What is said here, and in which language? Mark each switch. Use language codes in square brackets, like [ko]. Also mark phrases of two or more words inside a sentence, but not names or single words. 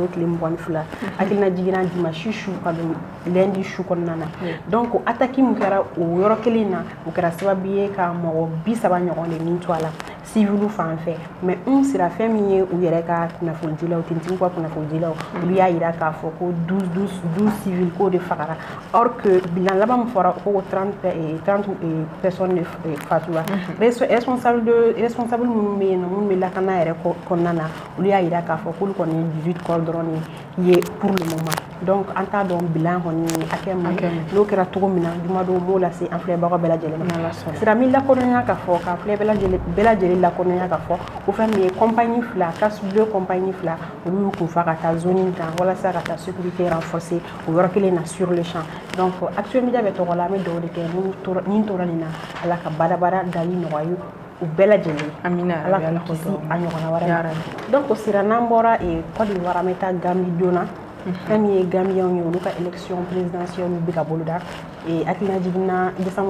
[bm] tile 22 hakilina jiginna dimanche su ka don lundi su kɔnɔna na donc attaque min kɛra o yɔrɔ kelen na o kɛra sababu ye ka mɔgɔ 30 ɲɔgɔn de nin to a la civil fan fɛ mais sira fɛn min ye u yɛrɛ ka kunnafonidilaw tenitigiw ka kunnafonidilaw olu y'a yira k'a fɔ ko 12 civil k'o de fagara [fr] or que [bm] bilan laban min fɔra ko 30 personnes fatura responsable minnu bɛ yen nɔ minnu bɛ lakana yɛrɛ kɔnɔna na olu y'a yira k'a fɔ k'olu kɔni ye 18 corps dɔrɔn de ye [fr] pour le moment donc [bm] an t'a dɔn bilan kɔni hakɛ min n'o kɛra cogo min na jumadon m'o lase an filɛbagaw bɛɛ lajɛlen ma sira min lakodɔnya k'a fɔ k'a filɛ bɛɛ lajɛlen lakodɔnya k'a fɔ ko fɛn min ye compagnie fila CAS 2 compagnie fila olu y'u kun fa ka taa zone kan walasa ka taa [fr] sécurité renforcée [bm] o yɔrɔ kelen na [fr] sur le champ donc [bm] Action Media bɛ tɔgɔ la an bɛ dugawu de kɛ ni tora nin na Ala ka baara dali nɔgɔya u bɛɛ lajɛlen amina Ala ka kisi a ɲɔgɔnna wɛrɛ donc sira n'an bɔra Côte d'Ivoire an bɛ taa Gambie donna fɛn min ye Gambiens ye olu ka [fr] élection présidentielle [bm] bɛ ka boloda hakilina jiginna décembre